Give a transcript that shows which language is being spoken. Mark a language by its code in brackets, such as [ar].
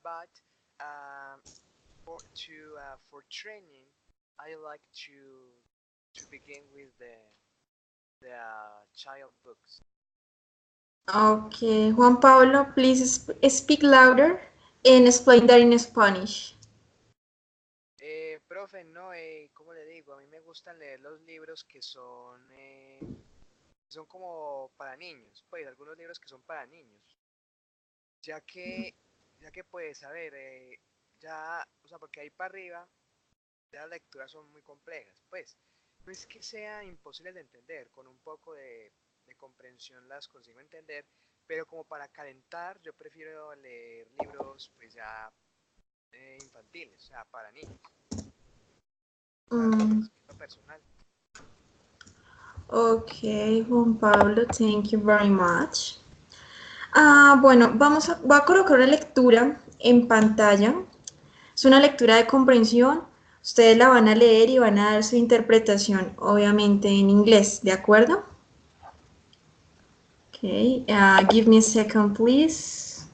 [en] But um, for training, I like to begin with the child books. Okay, Juan Pablo, please speak louder and explain that in Spanish. [es] Profe, no, ¿cómo le digo? A mí me gustan leer los libros que son como para niños, pues algunos libros que son para niños, ya que, ya que pues, a ver, ya, o sea, porque ahí para arriba ya las lecturas son muy complejas, pues, no es que sea imposible de entender, con un poco de comprensión las consigo entender, pero como para calentar, yo prefiero leer libros, pues ya infantiles, o sea, para niños, para mi Mm, conocimiento personal. [en] okay, Juan Pablo, thank you very much. [es] Bueno, voy a colocar una lectura en pantalla. Es una lectura de comprensión. Ustedes la van a leer y van a dar su interpretación, obviamente en inglés, ¿de acuerdo? [en] Okay, give me a second, please.